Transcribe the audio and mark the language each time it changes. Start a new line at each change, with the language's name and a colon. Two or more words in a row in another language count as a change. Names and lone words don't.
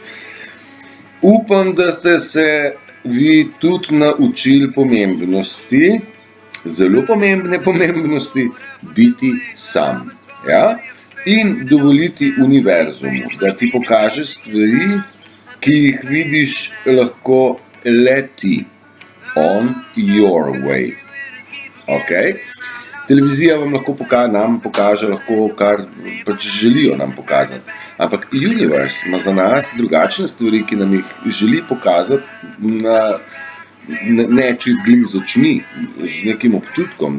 Slovenian: Upam, da ste se vi tudi naučili pomembnosti, zelo pomembne pomembnosti, biti sam. Ja? In dovoliti univerzumu, da ti pokaže stvari, ki jih vidiš lahko le ti.
English: On your way.
Slovenian: Ok? Televizija vam lahko nam pokaže lahko, kar pač želijo nam pokazati. Ampak univerz ima za nas drugačne stvari, ki nam jih želi pokazati ne čist glih z očmi, z nekim občutkom.